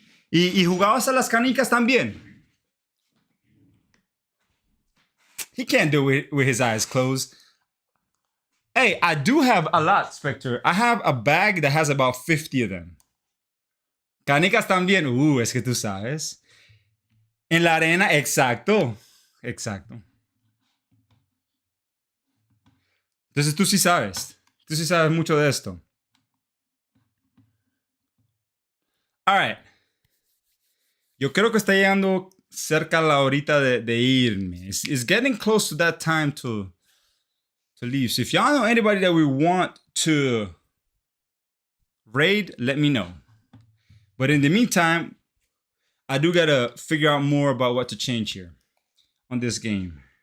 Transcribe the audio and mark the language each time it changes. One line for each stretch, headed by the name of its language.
Spanish: Y jugabas a las canicas también.
English: He can't do it with his eyes closed. Hey, I do have a lot, Spectre. I have a bag that has about 50 of them.
Spanish: Canicas también. Es que tú sabes. En la arena, exacto. Exacto. Entonces tú sí sabes. Tú sí sabes mucho de esto. Alright. Yo creo que está llegando cerca la horita de irme.
English: It's getting close to that time to leave. So if y'all know anybody that we want to raid, let me know. But in the meantime, I do gotta figure out more about what to change here on this game.